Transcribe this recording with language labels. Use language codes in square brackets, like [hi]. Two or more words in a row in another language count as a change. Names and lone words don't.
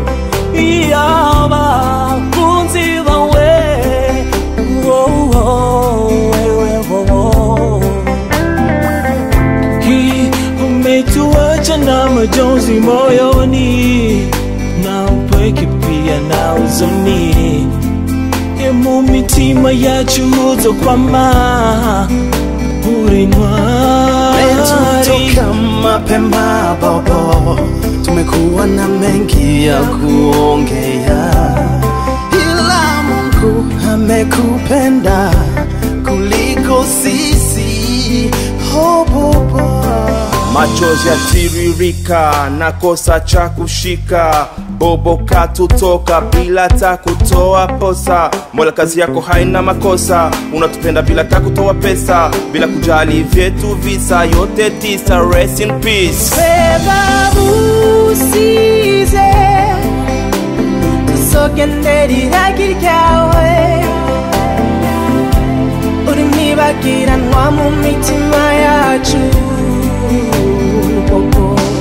[sw] Iyaba kunzi bawe umetuacha na majonzi moyoni na upweke pia na huzuni. [rn] Mu mitima yacu uzokwama uri ntwari. [sw] Tutoka mapema bobo, tumekuwa na mengi ya kuongea, ila Mungu amekupenda kuliko sisi. Oh bobo, machozi yatiririka, nakosa cha kushika. Bobo katutoka bila ta kutoa posa. Mola kazi yako haina makosa, unatupenda bila ta kutoa pesa, bila kujali vyetu visa yote tisa. [en] Rest in peace. [rn] Beba busize tusogenderira kiryawe uri nibagiranwa mu mitima yacu bobo.